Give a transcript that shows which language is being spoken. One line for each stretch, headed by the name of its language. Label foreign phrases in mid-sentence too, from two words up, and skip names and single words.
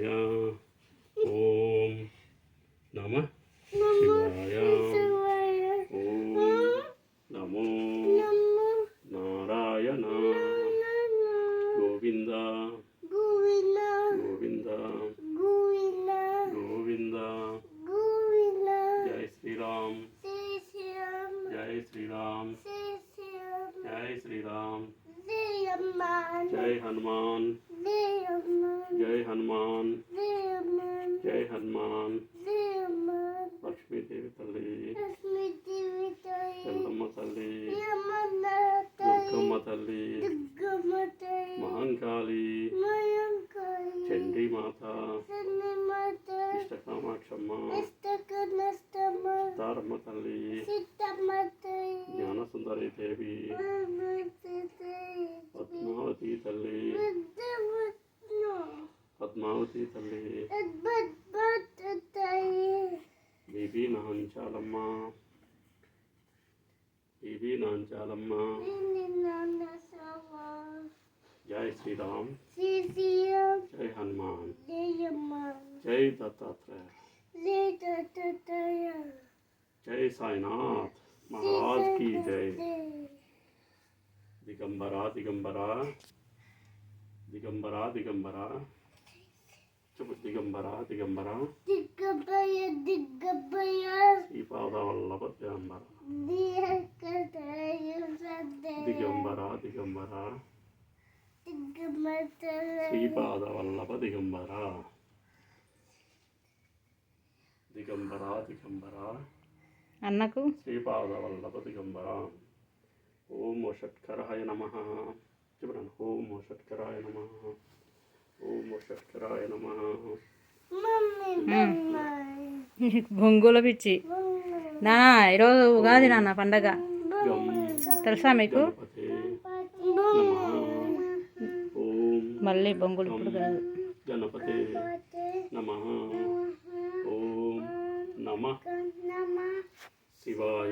Sanskrit: ओम नमः शिवाय। ओम नमो नारायण। गोविंद गोविंद गोविंद।
Hindi: जय श्री राम जय श्री राम जय श्री राम। जय हनुमान जय हनुमान जय हनुमान।
Telugu: लक्ष्मी देवी तल्ली ఎల్లమ్మ తల్లి దుర్గమ్మ తల్లి మహంకాళి చండీ మాత ఇష్టకామాక్షమ్మ తారమ్మ తల్లి జ్ఞానసుందరి దేవి పద్మావతి తల్లి పద్మావతి తల్లి బీబీ నాంచాలమ్మ బీబీ నాంచాలమ్మ।
Hindi: जय श्री राम जय हनुमान जय दत्तात्रेय जय साईनाथ महाराज की जय।
Sanskrit: दिगंबरा दिगंबरा दिगंबरा दिगंबरा चुप दिगंबरा दिगंबरा श्रीपाद वल्लभ दिगंबरा दिगंबरा दिगंबरा श्रीपाद वल्लभ दिगंबरा दिगंबरा दिगंबरा अन्नकु श्रीपाद वल्लभ दिगंबरा। ओम षट्कराय नमः। चुपरन ओम षट्कराय नमः। ओम षट्कराय नमः।
Telugu: బొంగుల పిచ్చి నా ఈరోజు ఉగాది నాన్న పండగ తెలుసా మీకు? మళ్ళీ బొంగులు ఇప్పుడు కాదు.
Sanskrit: గణపతి నమః। ఓం నమః శివాయ।